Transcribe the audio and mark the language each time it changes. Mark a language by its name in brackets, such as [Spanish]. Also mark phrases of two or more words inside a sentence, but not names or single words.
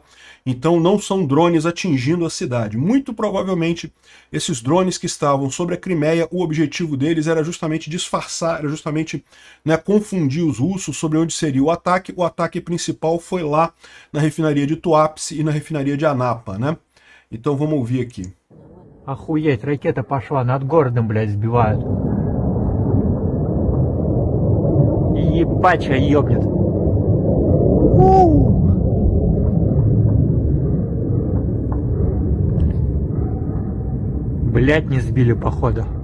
[Portuguese] Então não são drones atingindo a cidade. Muito provavelmente esses drones que estavam sobre a Crimeia, o objetivo deles era justamente disfarçar, era justamente, né, confundir os russos sobre onde seria o ataque. O ataque principal foi lá na refinaria de Tuapse e na refinaria de Anapa, né? Então vamos ouvir aqui. [Russian] Охуеть, ракета пошла, над городом, блядь, сбивают. Ебать, а ёбнет. Блядь, не сбили, походу.